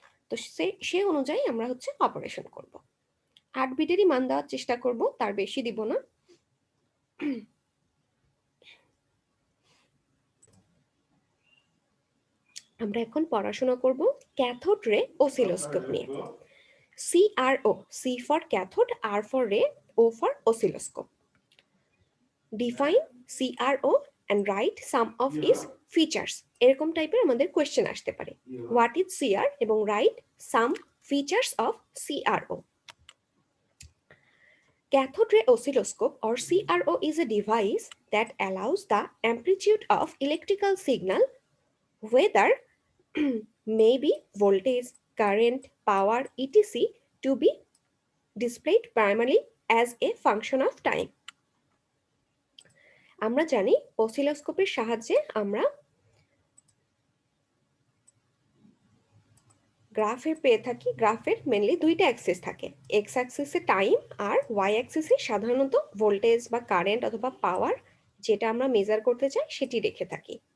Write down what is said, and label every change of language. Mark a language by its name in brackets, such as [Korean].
[Bangla] তো সে অনুযায়ী আমরা হচ্ছে অপারেশন করব। 8 বিটেরই মান দেওয়ার চেষ্টা করব, তার বেশি দিব না। আমরা এখন পড়াশোনা করব ক্যাথোড রে অসিলোস্কোপ নিয়ে। [English] CRO, C for cathode, R for ray, O for oscilloscope. Define CRO and write some of its features. [Bangla] এরকম টাইপের আমাদের কোশ্চেন আসতে পারে। [English] What is CR এবং write some features of CRO. Cathode ray oscilloscope or CRO is a device that allows the amplitude of electrical signal, whether maybe voltage, current, power, etc. to be displayed primarily as a function of time. [Bangla] আমরা জানি অসিলোস্কোপের সাহায্যে আমরা গ্রাফে পেয়ে থাকি। গ্রাফের mainly দুইটা Axis থাকে, এক্স অ্যাক্সিসে টাইম আর ওয়াই অ্যাক্সিসে সাধারণত ভোল্টেজ বা কারেন্ট অথবা পাওয়ার, যেটা আমরা মেজার করতে চাই সেটি রেখে থাকি।